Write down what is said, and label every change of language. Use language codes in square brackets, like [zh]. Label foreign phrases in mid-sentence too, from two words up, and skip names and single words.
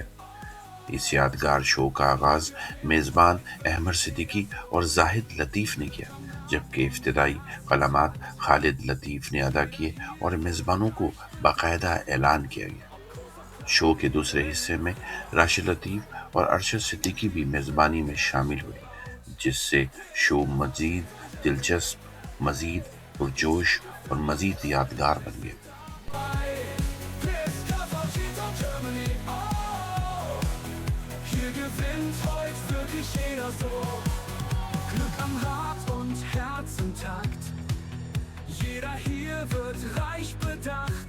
[ur] اس یادگار شو کا آغاز میزبان احمد صدیقی اور زاہد لطیف نے کیا، جبکہ ابتدائی کلمات خالد لطیف نے ادا کیے اور میزبانوں کو باقاعدہ اعلان کیا گیا. شو کے دوسرے حصے میں راشد لطیف اور ارشد صدیقی بھی میزبانی میں شامل ہوئے، جس سے شو مزید دلچسپ، مزید پرجوش اور مزید یادگار بن گیا. [de] Hier gewinnt heute wirklich jeder so. Glück am Rad und Herzentakt. Jeder hier wird reich bedacht.